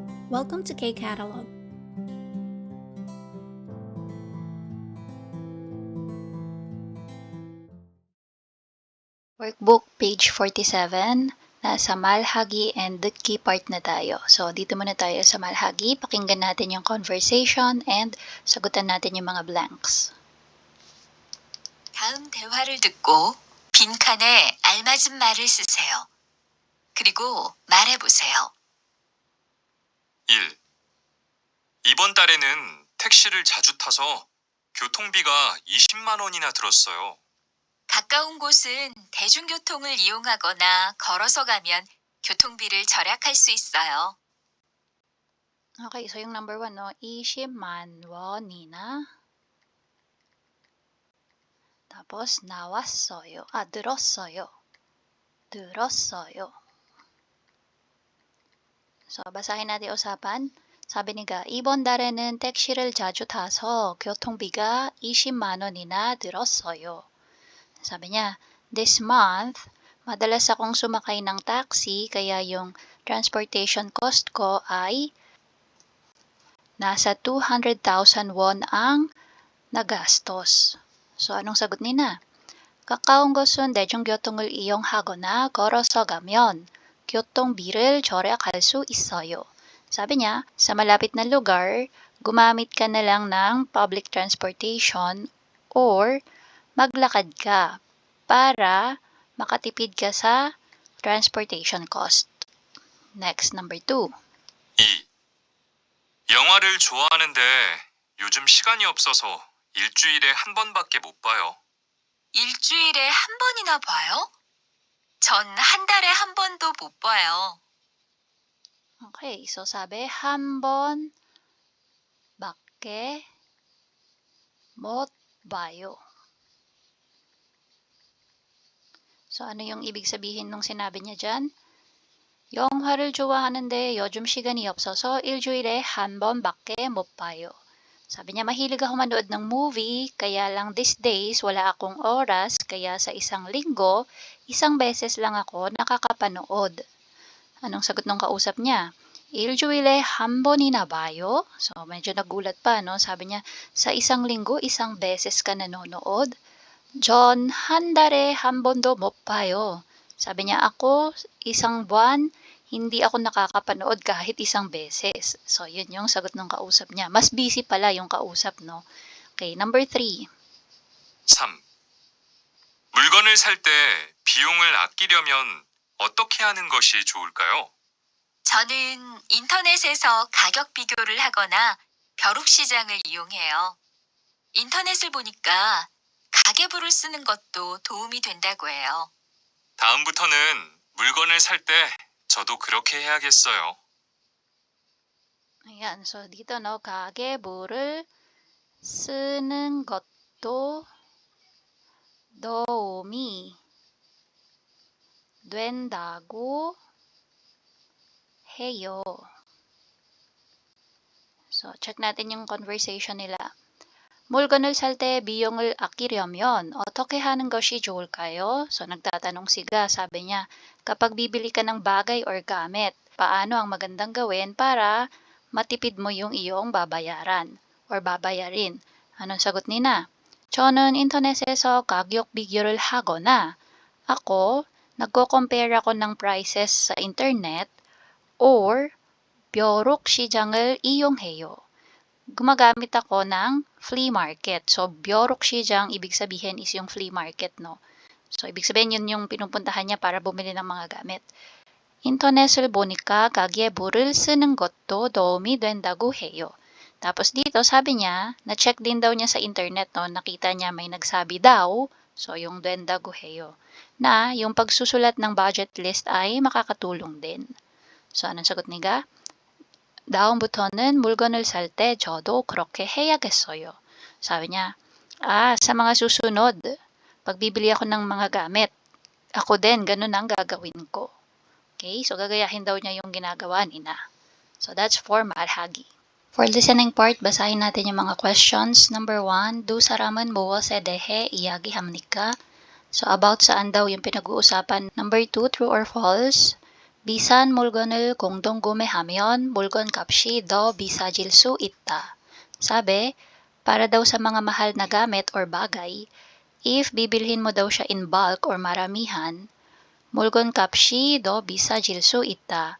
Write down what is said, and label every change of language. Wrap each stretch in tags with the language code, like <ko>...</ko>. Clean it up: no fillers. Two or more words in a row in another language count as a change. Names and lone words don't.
<en>Welcome to K-Catalog. Workbook, page 47.</en> <tl>Nasa Malhagi</tl> <en>and the key part</en> <tl>na tayo. So, dito muna tayo sa Malhagi. Pakinggan natin yung conversation and sagutan natin yung mga blanks.</tl> <ko>다음 대화를 듣고 빈칸에 알맞은 말을 쓰세요. 그리고 말해보세요. 1. 이번 달에는 택시를 자주 타서 교통비가 20만 원이나 들었어요. 가까운 곳은 대중교통을 이용하거나 걸어서 가면 교통비를 절약할 수 있어요.</ko> <tl>Okay, so yung number 1, no?</tl> <ko>20만 원이나 tapos 나왔어요. 들었어요. 들었어요.</ko> <tl>So, basahin natin usapan.</tl> <ko>사비 니가 이번 달에는 택시를 자주 타서 교통비가 20만 원이나 들었어요.</ko> <tl>Sabi niya,</tl> <en>this month,</en> <tl>madalas akong sumakay ng taxi kaya yung</tl> <en>transportation cost</en> <tl>ko ay nasa 200,000 won ang nagastos. So, anong sagot nina?</tl> <ko>가까운 곳은 대중교통을 이용하거나 걸어서 가면 교통비를 절약할 수 있어요.</ko> <tl>Sabi niya, sa malapit na lugar, gumamit ka na lang ng</tl> <en>public transportation</en> <tl>or maglakad ka para makatipid ka sa</tl> <en>transportation cost. Next, number 2. 2.</en> <ko>영화를 좋아하는데 요즘 시간이 없어서 일주일에 한 번밖에 못 봐요. 일주일에 한 번이나 봐요? 전 한 달에 한 번도 못 봐요.</ko> <tl>Okay, so sabi,</tl> <ko>한 번밖에 못 봐요.</ko> <tl>So, ano yung ibig sabihin nung sinabi niya dyan?</tl> <ko>영화를 좋아하는데 요즘 시간이 없어서 일주일에 한 번밖에 못 봐요.</ko> <tl>Sabi niya, mahilig ako manood ng movie, kaya lang</tl> <en>these days</en> <tl>wala akong oras, kaya sa isang linggo, isang beses lang ako nakakapanood. Anong sagot ng kausap niya?</tl> <ko>일주일에 한 번이나 봐요?</ko> <tl>So, medyo nagulat pa, no? Sabi niya, sa isang linggo, isang beses ka nanonood?</tl> <ko>전 한 달에 한 번도 못 봐요.</ko> <tl>Sabi niya, ako, isang buwan, hindi ako nakakapanood kahit isang beses. So, yun yung sagot ng kausap niya. Mas busy pala yung kausap, no?</tl> <en>Okay, number 3. 3.</en> <ko>물건을 살 때 비용을 아끼려면 어떻게 하는 것이 좋을까요? 저는 인터넷에서 가격 비교를 하거나 벼룩시장을 이용해요. 인터넷을 보니까 가계부를 쓰는 것도 도움이 된다고 해요. 다음부터는 물건을 살 때 저도 그렇게 해야겠어요.</ko> <tl>Ayan, so dito, no,</tl> <ko>가계부를 쓰는 것도 도움이 된다고 해요.</ko> <tl>So, check natin yung conversation nila.</tl> <ko>물건을 살 때 비용을 아끼려면 어떻게 하는 것이 좋을까요?</ko> <tl>So, nagtatanong siga, sabi niya, kapag bibili ka ng bagay or gamit, paano ang magandang gawin para matipid mo yung iyong babayaran or babayarin? Anong sagot nina?</tl> <ko>저는 인터넷에서 가격 비교를 하거나</ko> <tl>ako, nagko-compare ako ng prices sa internet or</tl> <ko>벼룩 시장을 이용해요.</ko> <tl>Gumagamit ako ng</tl> <en>flea market.</en> <tl>So,</tl> <ko>벼룩 시장,</ko> <tl>ibig sabihin is yung</tl> <en>flea market,</en> <tl>no? So, ibig sabihin yun yung pinupuntahan niya para bumili ng mga gamit.</tl> <ko>인터넷을 보니까 가계부를 쓰는 것도 도움이 된다고 해요.</ko> <tl>Tapos dito, sabi niya, na-check din daw niya sa internet, no? Nakita niya may nagsabi daw, so yung</tl> <ko>된다고 해요,</ko> <tl>na yung pagsusulat ng budget list ay makakatulong din. So, anong sagot niga?</tl> <ko>다음부터는 물건을 살 때 저도 그렇게 해야겠어요.</ko> <tl>Sabi niya, sa mga susunod, pag bibili ako ng mga gamit, ako din, ganun ang gagawin ko. Okay, so gagayahin daw niya yung ginagawa nina.</tl> <en>So that's for 말하기. For listening part,</en> <tl>basahin natin yung mga questions.</tl> <en>Number 1,</en> <ko>두 사람은 무엇에 대해 이야기합니까?</ko> <tl>So about saan daw yung pinag-uusapan.</tl> <en>Number 2, true or false?</en> <ko>비싼 물건을 공동 구매하면 물건값이 더 비싸질 수 있다.</ko> <tl>Sabi, para daw sa mga mahal na gamit or bagay, if bibilhin mo daw siya</tl> <en>in bulk</en> <tl>or maramihan,</tl> <ko>물건값이 더 비싸질 수 있다.</ko>